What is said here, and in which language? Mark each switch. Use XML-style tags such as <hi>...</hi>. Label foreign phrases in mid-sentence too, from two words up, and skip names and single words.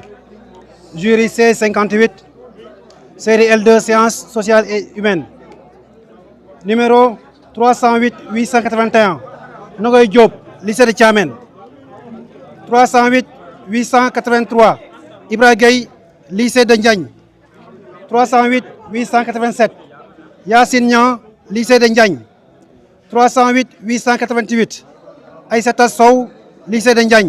<fr>Jury C58, série L2, sciences sociales et humaines. Numéro 308 881, Nogoy Diop, lycée de Tchamen. 308 883, Ibra Gueye, lycée de Ndiagne. 308 887, Yassine Nian, lycée de Ndiagne. 308 888, Aïssata Sow, lycée de Ndiagne.</fr>